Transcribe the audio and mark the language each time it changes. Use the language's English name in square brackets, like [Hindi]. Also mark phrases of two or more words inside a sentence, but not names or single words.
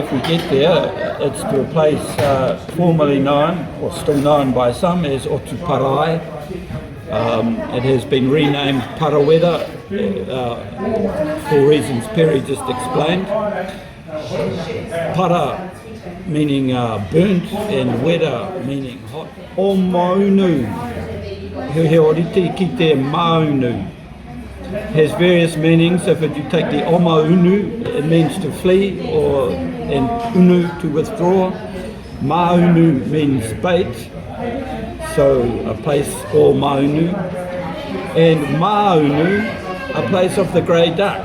[English] If we get there, it's to a place formerly known, or still known by some, as Otuparae. It has been renamed Paraweda for reasons Perry just explained. Para meaning burnt and weda meaning hot. [Māori] O maunu, he orite ki te maunu. [English] Has various meanings. If you take the oma unu, it means to flee, or and unu to withdraw. Maunu means bait, so a place or maunu, and maunu, a place of the grey duck.